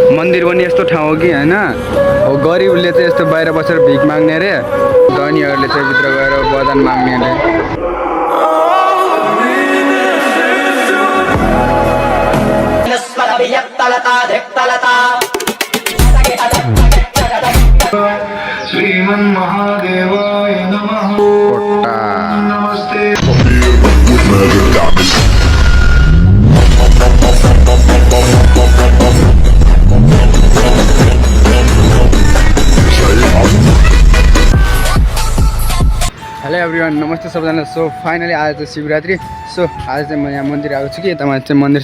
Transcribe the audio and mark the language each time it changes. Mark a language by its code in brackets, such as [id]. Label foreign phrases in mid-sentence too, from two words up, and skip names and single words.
[ne] मन्दिर पनि यस्तो ठाउँ हो कि होइन, हो गरिबले चाहिँ यस्तो बाहिर बसेर भिख माग्ने अरे, धनीहरूले चाहिँ भित्र गएर वरदान माग्ने अरे। [sa] श्रीमन् महादेवाय नमः। [ne] नमस्ते। [en] hello everyone, [ne] नमस्ते सबैजना। [en] so finally [ne] आज चाहिँ शिवरात्रि। सो आज चाहिँ म यहाँ मन्दिर आएको छु कि यतामाथि चाहिँ मन्दिर छ।